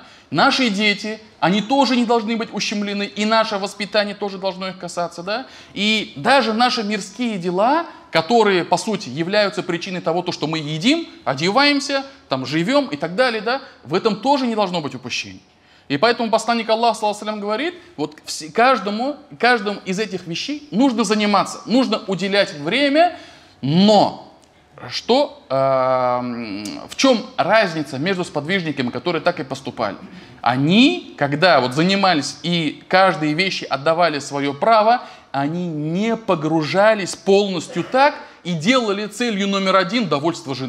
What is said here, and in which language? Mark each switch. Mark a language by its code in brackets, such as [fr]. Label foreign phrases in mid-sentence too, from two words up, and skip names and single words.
[ru] Наши дети, они тоже не должны быть ущемлены, и наше воспитание тоже должно их касаться, да? И даже наши мирские дела, которые, по сути, являются причиной того, что мы едим, одеваемся, там, живем и так далее, да? В этом тоже не должно быть упущений. И поэтому посланник Аллаха, [ar] صلى الله عليه وسلم, [ru] говорит, вот каждому из этих вещей нужно заниматься, нужно уделять время, но что, в чем разница между сподвижниками, которые так и поступали? Они, когда вот занимались и каждой вещи отдавали свое право, они не погружались полностью так и делали целью номер один довольство жены.